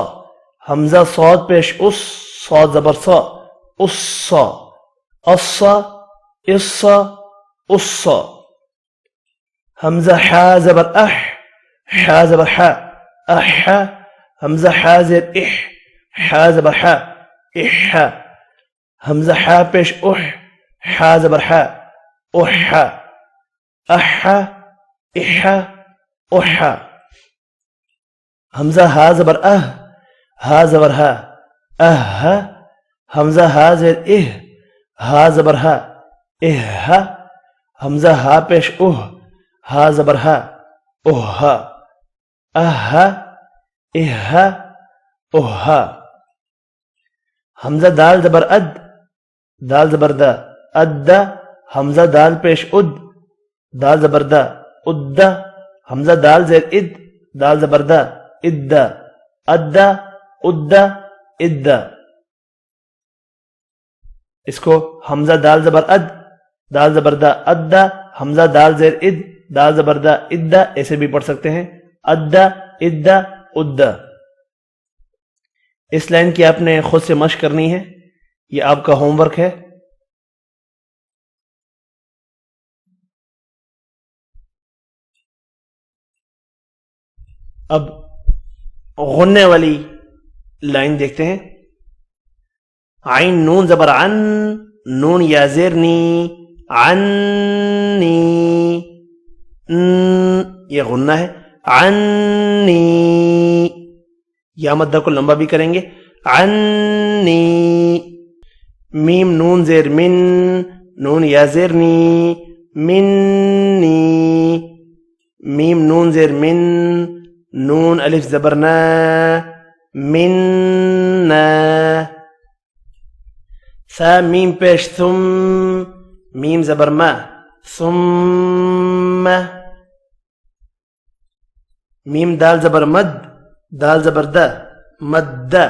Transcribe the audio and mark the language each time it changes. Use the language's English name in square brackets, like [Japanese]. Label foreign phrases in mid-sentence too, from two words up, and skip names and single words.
[Urdu] حمزہ صاد پیش اس، صاد زبر صا، اس صا، اس صا، اس صا، اس صا۔ حمزہ حا زبر اح، حا زبر حا، اح۔ حمزہ حا زیر اح، حا زبر حا، اح۔ حمزہ حا پیش اح، حا زبر حا، اح۔ اح، اح، اح۔ حمزہ ہا زبر اہ، ہا زبر ہا، اہ۔ حمزہ ہا زیر اہ، ہا زبر ہا، اہ۔ حمزہ ہا پیش اوہ، ہا زبر ہا، اوہ۔ اہ، اہ، اوہ۔ حمزہ دال زبر اد، دال زبر دا، اد۔ حمزہ دال پیش اد، دال زبر دا، اد۔ حمزہ دال زیر اد، دال زبر دا، اد، اد، اد، اد۔ اس کو حمزہ دال زبر اد، دال زبردہ ادا، حمزہ دال زیر اد، دال زبردہ ادا، ایسے بھی پڑھ سکتے ہیں، ادا ادا ادا۔ اس لائن کی آپ نے خود سے مشق کرنی ہے، یہ آپ کا ہوم ورک ہے۔ اب غننے والی لائن دیکھتے ہیں۔ عین نون زبر عن، نون یا زیر نی، عنی، یہ غنہ ہے، عنی، یا مدہ کو لمبا بھی کریں گے، عنی۔ میم نون زیر من، نون یا زیر نی، منی، میم نون زیر من، نون الف زبر نا، مننا۔ ثا میم پیش ثم، میم زبر ما، ثم۔ میم دال زبر مد، دال زبر دا، مد۔